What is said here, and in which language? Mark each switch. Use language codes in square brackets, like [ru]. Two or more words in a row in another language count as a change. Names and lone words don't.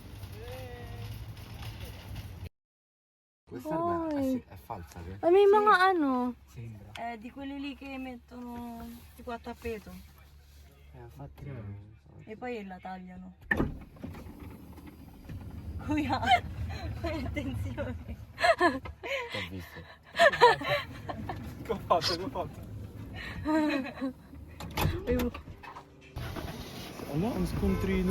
[it] Questa Hoy. è falsa, vero? [tl] Ay, may mga ano. [it] Sembra. Di quelli lì che mettono tipo a tappeto. Infatti E poi la tagliano. Kuya, attenzione. Ho visto. Che ho fatto? [tl] Wala, ang scontrino.